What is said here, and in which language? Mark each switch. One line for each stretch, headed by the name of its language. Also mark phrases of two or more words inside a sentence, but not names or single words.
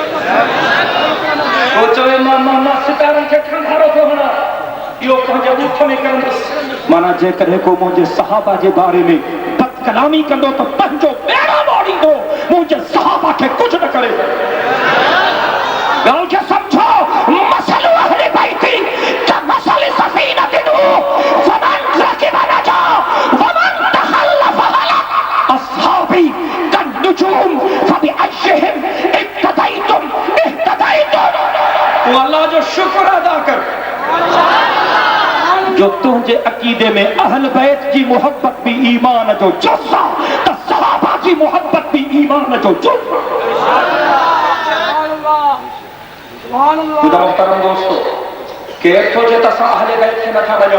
Sindhi: वो चवे मां सितारनि खे खंघारो थो हणां, इहो पंहिंजे मुख में किरंदसि. माना जेकॾहिं को मुंहिंजे सहाबा जे बारे में बद कलामी कंदो त पंहिंजो ॿेड़ो मोड़ींदो, मुंहिंजे सहाबा खे कुझु न करे. ॻाल्हि खे सम्झो.
Arabic: मसलो أهل بيتي كمثل سفينة فمن ركب نجا ومن تخلف هلك. أصحابي كالنجوم فبأيهم اقتديتم اهتديتم.
Sindhi: तू अल्लाह जो शुक्र अदा कर जो तुंहिंजे अक़ीदे में अहल बैत जी मोहब्बत भी ईमान जो जुज़ आहे, त सहाबा जी मोहब्बत भी ईमान जो जुज़ आहे. ख़ुदा मुहतरम दोस्तो, केर थो चए त असां अहले बैत खे नथा मञूं?